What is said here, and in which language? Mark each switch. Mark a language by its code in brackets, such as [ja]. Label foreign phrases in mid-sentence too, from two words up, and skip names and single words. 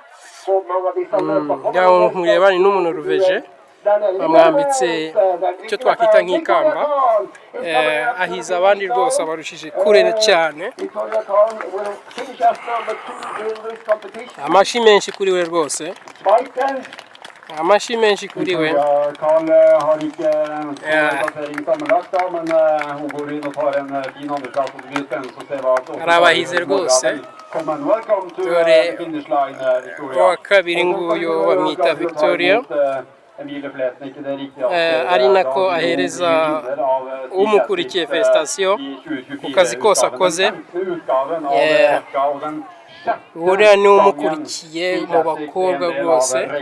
[rw] Ngira mureba ni n'umuntu ruveje bamwambitse icyo twakwita nk'ikamba, ahiza abandi rwose abarushije kure cyane. Amashi menshi kuri we rwose, amashi menshi kuri we. [no] Karl har ikke plassering sammenlagt, men hun går inn og tar en fin andreplass, og det blir spennende å se hva [rw] arabahize rwose. Dore uwa kabiri nguyu bamwita Victoria, ari nako ahereza umukurikiye felicitation ku kazi kose akoze. Uriya ni umukurikiye mu bakobwa rwose.